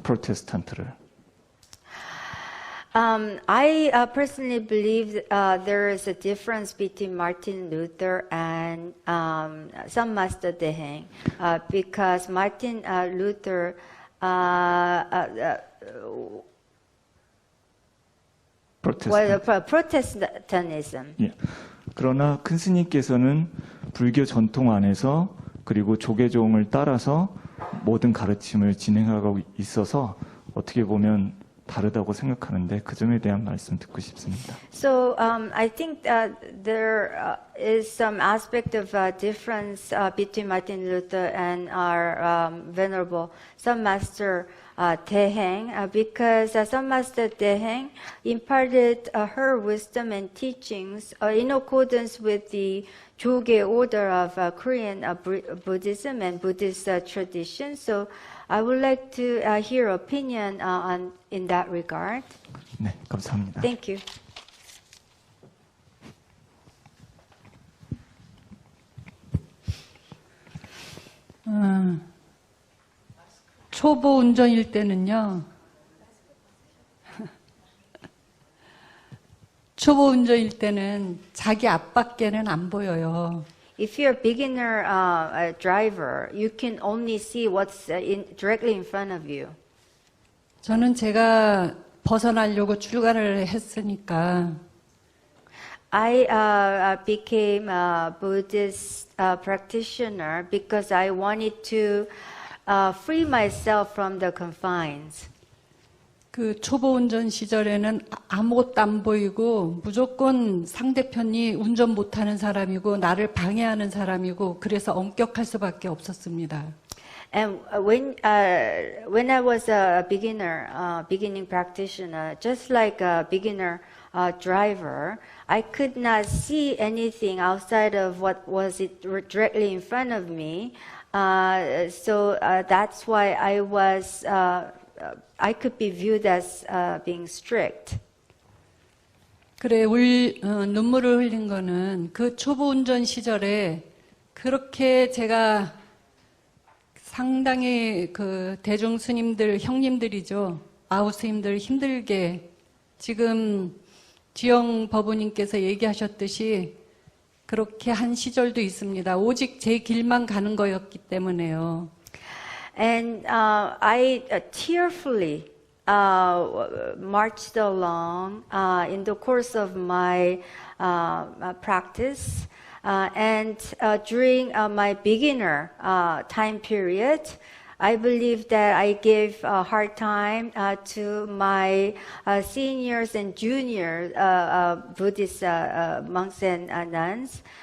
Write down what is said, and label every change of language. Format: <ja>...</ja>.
<ko>프로테스탄트를.</ko> <en>I personally believe there is a difference between Martin Luther and Sun Master Daeheng because Martin Luther was Protestantism.</en> <ko>예. 그러나 큰 스님께서는 불교 전통 안에서 그리고 조계종을 따라서 모든 가르침을 진행하고 있어서 어떻게 보면 다르다고 생각하는데 그 점에 대한 말씀 듣고 싶습니다.</ko> <en>So I think there is some aspect of difference between Martin Luther and our Venerable Sun Master Daeheng because Sun Master Daeheng imparted her wisdom and teachings in accordance with the Jogye order of Korean Buddhism and Buddhist tradition. So I would like to hear opinion in that regard.</en> <ko>네, 감사합니다.</ko> <en>Thank you.</en> <ko>초보 운전일 때는요. 초보 운전일 때는 자기 앞밖에는 안 보여요.</ko> <en>If you're a beginner driver, you can only see what's directly in front of you.</en> <ko>저는 제가 벗어나려고 출가를 했으니까</ko> <en>I became a Buddhist practitioner because I wanted to free myself from the confines.</en> <ko>그 초보 운전 시절에는 아무것도 안 보이고 무조건 상대편이 운전 못하는 사람이고 나를 방해하는 사람이고 그래서 엄격할 수밖에 없었습니다.</ko> <en>And when I was a beginner, beginning practitioner, just like a beginner driver, I could not see anything outside of what was directly in front of me. So that's why I could be viewed as being strict.</en> <ko>그래, 눈물을 흘린 거는 그 초보 운전 시절에 그렇게 제가 상당히 그 대중 스님들, 형님들이죠. 아우 스님들 힘들게 지금 지영 법우님께서 얘기하셨듯이 그렇게 한 시절도 있습니다. 오직 제 길만 가는 거였기 때문에요.</ko> <en>And I tearfully marched along in the course of my practice. And during my beginner time period, I believe that I gave a hard time to my seniors and junior Buddhist monks and nuns,</en>